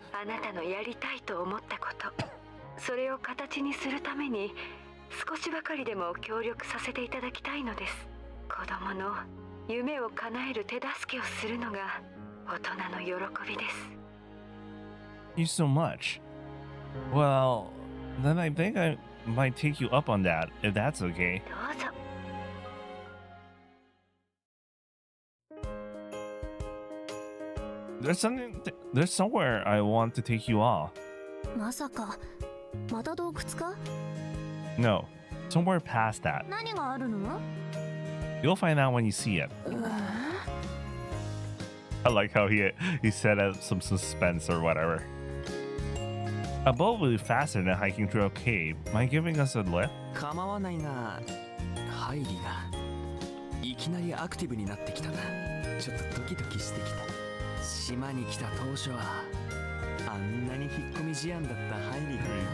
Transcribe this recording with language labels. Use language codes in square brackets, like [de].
[ja] あなたのやりたいと思ったこと、それを形にするために少しばかりでも協力させていただきたいのです。子供の夢を叶える手助けをするのが大人の喜びです。 [en] Thank you so much. Well, then I think I might take you up on that, if that's okay. [ja] どうぞ。 [en] There's somewhere I want to take you all. [ja] まさかまた洞窟か？ [en] No, somewhere past that. [ja] 何があるの？ [en] You'll find out when you see it. I like how he set up some suspense or whatever. A boat will be faster than hiking through a cave. Mind giving us a lift? [ja] 構わないが、ハイリがいきなりアクティブになってきたな。ちょっとドキドキしてきた。島に来た当初はあんなに引っ込み思案だったハイリが